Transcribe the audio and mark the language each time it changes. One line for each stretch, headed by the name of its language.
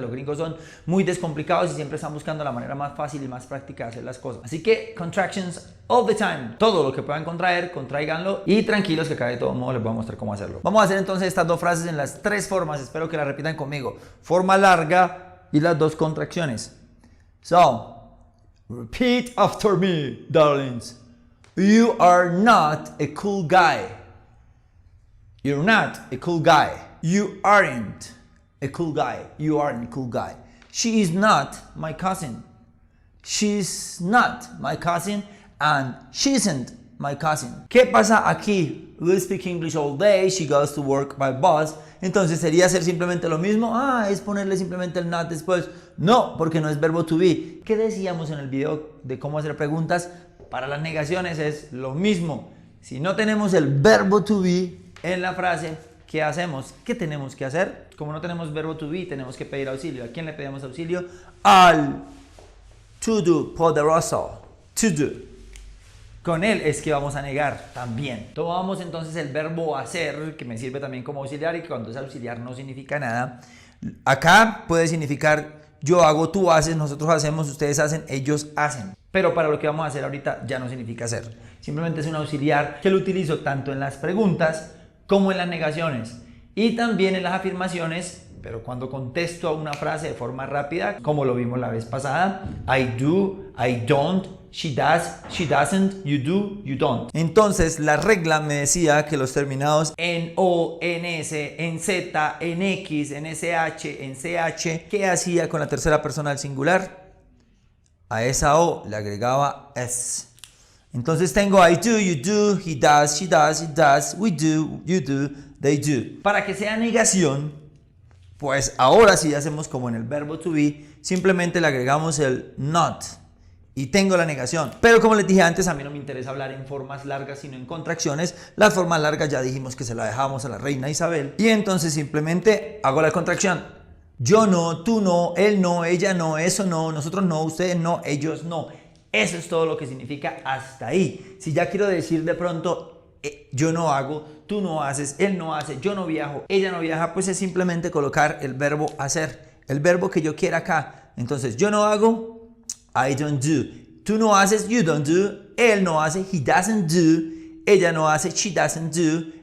Spanish: Los gringos son muy descomplicados y siempre están buscando la manera más fácil y más práctica de hacer las cosas. Así que
English: contractions all the time.
Spanish: Todo lo que puedan contraer, contráiganlo y tranquilos que acá de todo modo les voy a mostrar cómo hacerlo. Vamos a hacer entonces estas dos frases en las tres formas. Espero que las repitan conmigo. Forma larga y las dos contracciones.
English: So, repeat after me, darlings. You are not a cool guy. You're not a cool guy. You aren't a cool guy. You aren't a cool guy. She is not my cousin. She's not my cousin and she isn't my cousin.
Spanish: ¿Qué pasa aquí?
English: We speak English all day. She goes to work by bus.
Spanish: Entonces sería hacer simplemente lo mismo. Es ponerle simplemente el not después. No, porque no es verbo to be. ¿Qué decíamos en el video de cómo hacer preguntas? Para las negaciones es lo mismo. Si no tenemos el verbo to be en la frase, ¿qué hacemos? ¿Qué tenemos que hacer? Como no tenemos verbo to be, tenemos que pedir auxilio. ¿A quién le pedimos auxilio? Al to do poderoso. To do. Con él es que vamos a negar también. Tomamos entonces el verbo hacer, que me sirve también como auxiliar y que cuando es auxiliar no significa nada. Acá puede significar yo hago, tú haces, nosotros hacemos, ustedes hacen, ellos hacen. Pero para lo que vamos a hacer ahorita ya no significa hacer. Simplemente es un auxiliar que lo utilizo tanto en las preguntas como en las negaciones y también en las afirmaciones, pero cuando contesto a una frase de forma rápida, como lo vimos la vez pasada.
English: I do, I don't, she does, she doesn't, you do, you don't.
Spanish: Entonces la regla me decía que los terminados en O, en S, en Z, en X, en SH, en CH, ¿qué hacía con la tercera persona del singular? A esa O le agregaba S. Entonces tengo
English: I do, you do, he does, she does, it does, we do, you do, they do.
Spanish: Para que sea negación, pues ahora sí hacemos como en el verbo to be, simplemente le agregamos el not y tengo la negación. Pero como les dije antes, a mí no me interesa hablar en formas largas sino en contracciones. Las formas largas ya dijimos que se la dejamos a la reina Isabel y entonces simplemente hago la contracción. Yo no, tú no, él no, ella no, eso no, nosotros no, ustedes no, ellos no. Eso es todo lo que significa hasta ahí. Si ya quiero decir de pronto yo no hago, tú no haces, él no hace, yo no viajo, ella no viaja, pues es simplemente colocar el verbo hacer, el verbo que yo quiera acá. Entonces yo no hago,
English: I don't do.
Spanish: Tú no haces,
English: you don't do.
Spanish: Él no hace,
English: he doesn't do.
Spanish: Ella no hace,
English: she doesn't do.